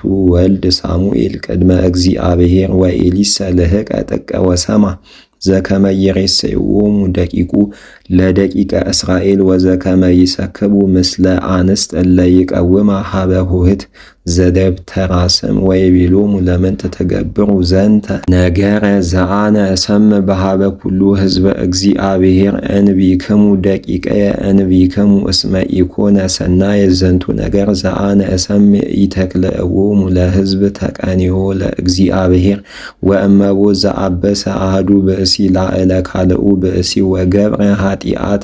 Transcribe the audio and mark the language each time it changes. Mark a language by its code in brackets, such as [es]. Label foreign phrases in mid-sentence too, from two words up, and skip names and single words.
[gez] ወልድ ሳሙኤል ቅድመ እግዚአብሔር ወኤሊሰ ልህቀ ጥቀ ወሰማ ዘከመ ይሬስዮሙ ደቂቁ ለደቂቀ እስራኤል ወዘከመ ይሰክቡ ምስለ አንስት እለ ይቀውማ ሀበ ኆኅት ዘደብተራ ስም ወይቤሎሙ ለምንት ትገብሩ ዘንተ ነገረ ዘአነ እሰምዕ በሀበ ኩሉ ሕዝበ እግዚአብሔር እንቢክሙ ደቂቀየ እንቢክሙ እስመ ኢኮነ ሰናየ ዘንቱ ነገር ዘአነ እሰምዕ ኢተክልእዎሙ ለሕዝብ ተቀኒዮ ለእግዚአብሔር ወእመቦ ዘአበሰ አሐዱ ብእሲ ላዕለ ካልኡ ብእሲ ወገብረ ኃጢአተ